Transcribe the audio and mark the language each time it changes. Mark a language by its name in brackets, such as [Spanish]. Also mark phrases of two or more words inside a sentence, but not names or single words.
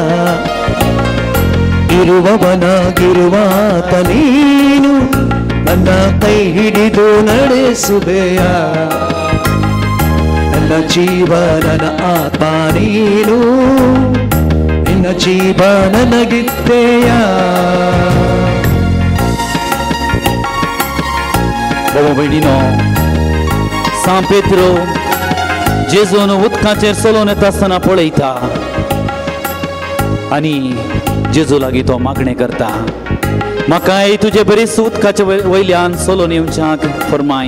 [Kannada] ಇರುವವನಾಗಿರುವಾತ ನೀನು, ನನ್ನ ಕೈ ಹಿಡಿದು ನಡೆಸುವೆಯ. ನನ್ನ ಜೀವ ನನ್ನ ಆತ್ಮ ನೀನು, ನಿನ್ನ ಜೀವ ನನಗಿದ್ದೆಯ. [Konkani] बाबा भयणीनो, सांत पेत्रो जेजून उदकाचेर चलोवन येता आसतना पळयता आनी जेजू लागीं तो मागणें करता, म्हाकाय तुजे बरीच उदकाचे वयल्यान चलोवन येवच्याक फरमाय.